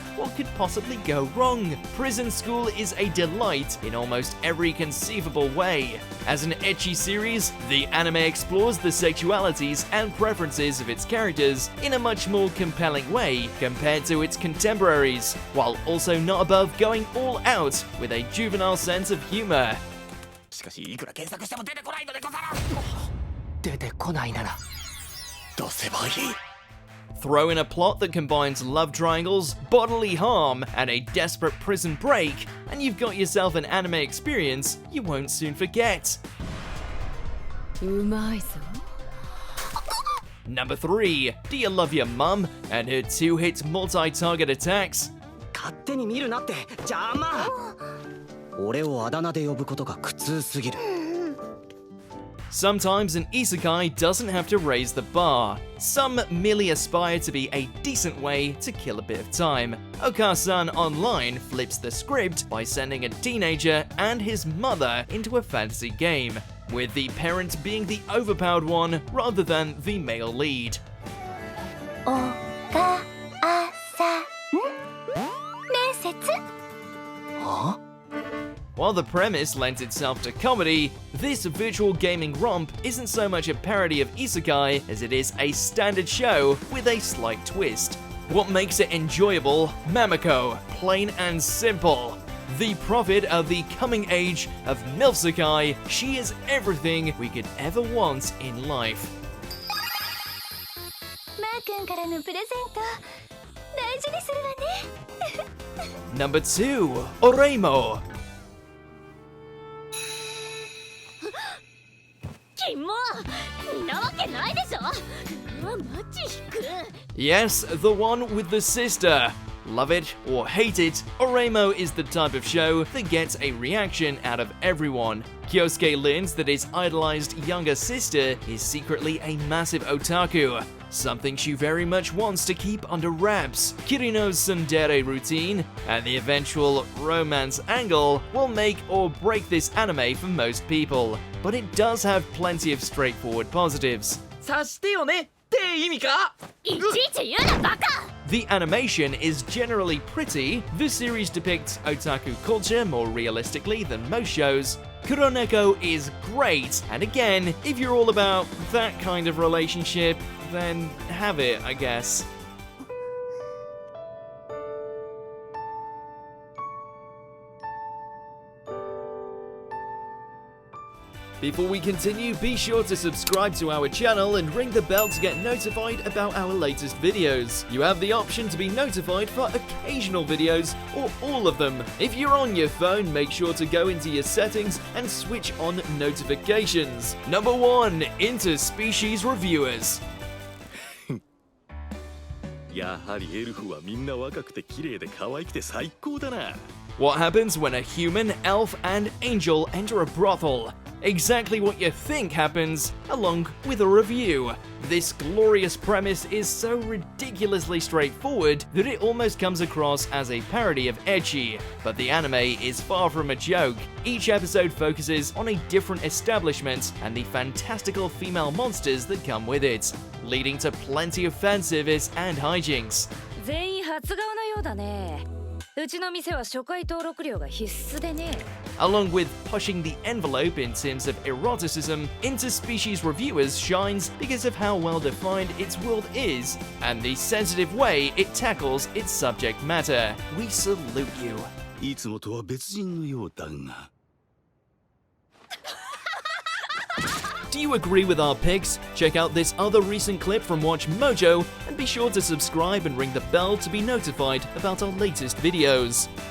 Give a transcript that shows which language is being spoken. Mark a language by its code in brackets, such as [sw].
[en] What could possibly go wrong? Prison School is a delight in almost every conceivable way. As an ecchi series, the anime explores the sexualities and preferences of its characters in a much more compelling way compared to its contemporaries, while also not above going all out with a juvenile sense of humor. [ja] しかしいくら検索しても出てこないのでござる。出てこないなら出せばいい。 [en] Throw in a plot that combines love triangles, bodily harm, and a desperate prison break, and you've got yourself an anime experience you won't soon forget. [ja] うまいぞ [en] Number 3, do you love your mum and her 2-hit multi-target attacks? [ja] 勝手に見るなって邪魔俺をあだ名で呼ぶことが苦痛すぎる [en] Sometimes an isekai doesn't have to raise the bar. Some merely aspire to be a decent way to kill a bit of time. Okasan Online flips the script by sending a teenager and his mother into a fantasy game, with the parent being the overpowered one rather than the male lead. [ja] おかあさん面接 [en] While the premise lends itself to comedy, this virtual gaming romp isn't so much a parody of isekai as it is a standard show with a slight twist. What makes it enjoyable? Mamako, plain and simple. The prophet of the coming age of Milfsekai, she is everything we could ever want in life. [ja] マー君からのプレゼント大事にするわね [en] Number 2, Oreimo. [ja] キモなわけないでしょうわマジ引く [en] Yes, the one with the sister. Love it or hate it, Oreimo is the type of show that gets a reaction out of everyone. Kyosuke learns that his idolized younger sister is secretly a massive otaku, something she very much wants to keep under wraps. Kirino's tsundere routine and the eventual romance angle will make or break this anime for most people, but it does have plenty of straightforward positives. [ja] 察してよねって意味かいちいち言うなバカ [en] The animation is generally pretty, the series depicts otaku culture more realistically than most shows, Kuroneko is great, and again, if you're all about that kind of relationship, then have it, I guess. Before we continue, be sure to subscribe to our channel and ring the bell to get notified about our latest videos. You have the option to be notified for occasional videos or all of them. If you're on your phone, make sure to go into your settings and switch on notifications. Number 1. Interspecies Reviewers. [ja] やはりエルフはみんな若くて綺麗で可愛くて最高だな。 [en] What happens when a human, elf, and angel enter a brothel? Exactly what you think happens, along with a review. This glorious premise is so ridiculously straightforward that it almost comes across as a parody of ecchi, but the anime is far from a joke. Each episode focuses on a different establishment and the fantastical female monsters that come with it, leading to plenty of fan service and hijinks. [ja] 全員初顔のようだね。うちの店は初回登録料が必須でね。 [en] Along with pushing the envelope in terms of eroticism, Interspecies Reviewers shines because of how well defined its world is and the sensitive way it tackles its subject matter. We salute you. [ja] いつもとは別人のようだが。 [en] Do you agree with our picks? Check out this other recent clip from WatchMojo and be sure to subscribe and ring the bell to be notified about our latest videos.